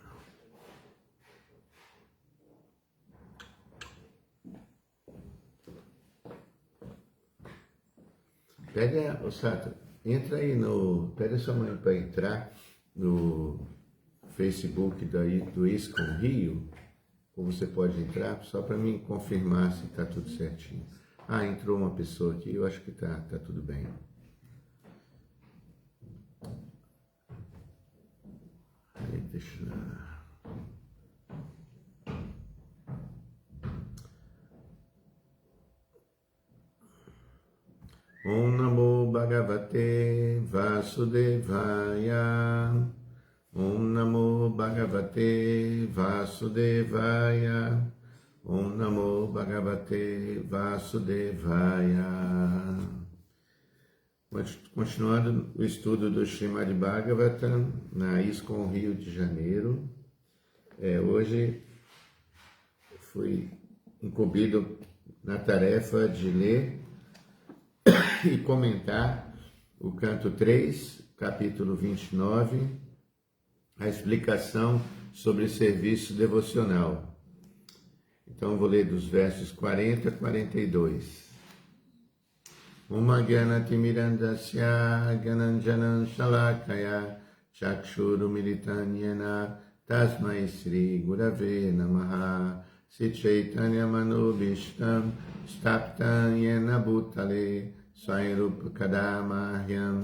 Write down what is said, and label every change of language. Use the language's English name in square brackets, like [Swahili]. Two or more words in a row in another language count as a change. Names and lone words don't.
[Portuguese] Pega, Sato, entra aí pega sua mãe para entrar no Facebook do ISKCON Rio, ou você pode entrar, só para mim confirmar se está tudo certinho. Ah, entrou uma pessoa aqui, eu acho que tá tudo bem. [Sanskrit] हरे कृष्ण. ॐ नमो भगवते वासुदेवाय. ॐ नमो भगवते वासुदेवाय. ॐ नमो भगवते वासुदेवाय. [Portuguese] Continuando o estudo do Srimad Bhagavatam na ISKCON Rio de Janeiro. Hoje fui incumbido na tarefa de ler e comentar o canto 3, capítulo 29, a explicação sobre serviço devocional. Então, vou ler dos versos 40 a 42. [Sanskrit] उमज्ञानतिमिरान्धस्य ज्ञानाञ्जन शलाकया चक्षुरुमिलितं येन तस्मै श्री गुरवे नमः श्री चैतन्य मनुभीष्टं स्तप्तं येन भूतले स्वयरूप कदमह्यम्